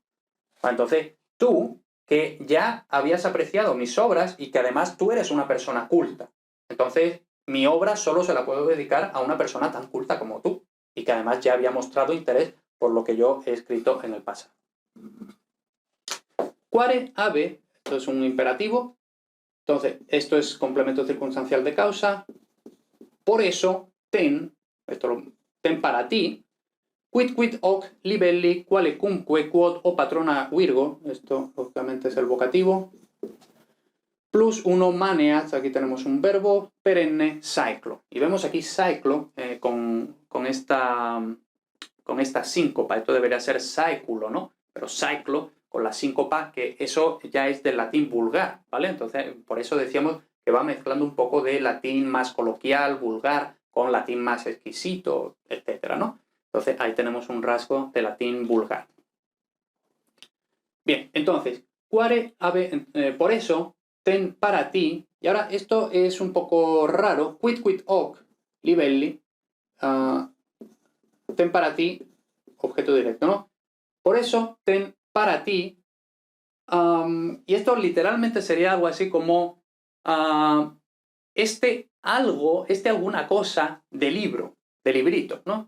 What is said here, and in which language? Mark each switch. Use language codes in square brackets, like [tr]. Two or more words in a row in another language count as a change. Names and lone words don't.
[es] Entonces, tú, que ya habías apreciado mis obras y que además tú eres una persona culta, entonces mi obra solo se la puedo dedicar a una persona tan culta como tú, y que además ya había mostrado interés por lo que yo he escrito en el pasado. [la] Quare habe, [es] esto es un imperativo, entonces esto es complemento circunstancial de causa, por eso ten, ten para ti, [la] quid hoc libelli quale cumque quod o patrona virgo, [es] esto obviamente es el vocativo, [la] plus uno maneat, [es] aquí tenemos un verbo, [la] perenne cyclo. [es] Y vemos aquí cyclo con esta síncopa, esto debería ser cyculo, ¿no? Pero cyclo con la síncopa, que eso ya es del latín vulgar, ¿vale? Entonces, por eso decíamos que va mezclando un poco de latín más coloquial, vulgar, con latín más exquisito, etcétera, ¿no? Entonces, ahí tenemos un rasgo de latín vulgar. Bien, entonces, [la] quare habe, [es] por eso, ten para ti, y ahora esto es un poco raro, [la] quid hoc libelli, [es] ten para ti, objeto directo, ¿no? Por eso, ten para ti, y esto literalmente sería algo así como alguna cosa de libro, de librito, ¿no?